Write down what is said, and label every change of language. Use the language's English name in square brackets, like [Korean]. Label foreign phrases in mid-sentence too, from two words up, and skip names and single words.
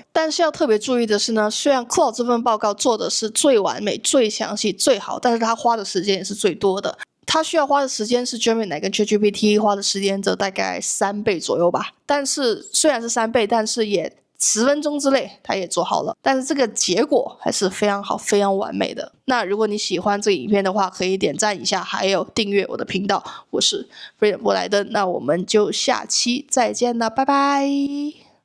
[Chinese] 但是要特別注意的是呢，雖然 Claude 這份報告做的是最完美、最詳細、最好，但是他花的時間也是最多的。他需要花的時間是 Gemini 跟 ChatGPT 花的時間則大概3倍左右吧。但是雖然是3倍，但是也10分鐘之內他也做好了，但是這個結果還是非常好、非常完美的。那如果你喜歡這個影片的話，可以點讚一下，還有訂閱我的頻道。我是飛人波萊登，那我們就下期再見了，拜拜。